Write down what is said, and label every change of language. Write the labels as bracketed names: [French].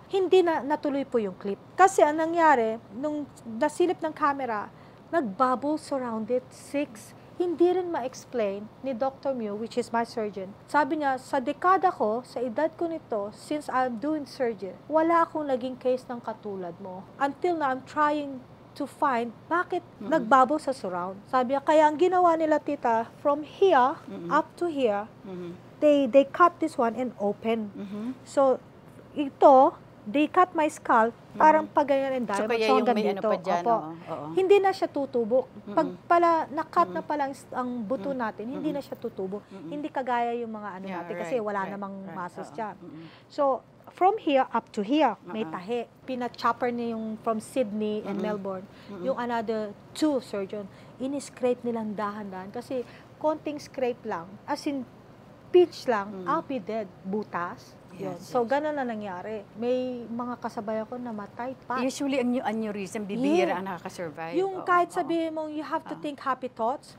[Filipino] Hindi na natuloy po yung clip. Kasi ang nangyari, nung nasilip ng camera, nag-bubble surrounded 6. Hindi rin ma-explain ni Dr. Mew, which is my surgeon. Sabi niya, sa dekada ko, sa edad ko nito, [English] since I'm doing surgery, [Filipino] wala akong naging case ng katulad mo. [English] Until now, I'm trying to find [Filipino] bakit nagbubble sa surround. Sabi niya, kaya ang ginawa nila, tita, from here up to here, [English] they cut this one and open. So, ito, they cut my scalp, [Filipino] parang pagganyan [English] and diamond. [Filipino] So, kaya yung may ano pa dyan, oo. Hindi na siya tutubok. Pag pala, na-cut na pala ang buto natin, hindi na siya tutubok. Hindi kagaya yung mga ano natin, kasi wala namang muscles dyan. So, from here up to here, may tahi. Pina-chopper niya yung from Sydney and Melbourne. Yung another 2 surgeon, ini-scrape nilang dahan-dahan. Kasi konting scrape lang, [English] as in, pinch lang, I'll be dead. [Filipino] Butas. [English] Yes, [Filipino] So, gano'n na nangyari. May mga kasabay ako na matay pa. Usually, ang aneurysm, bibihira ang nakaka-survive. Yung kahit sabihin mong [English] you have to think happy thoughts,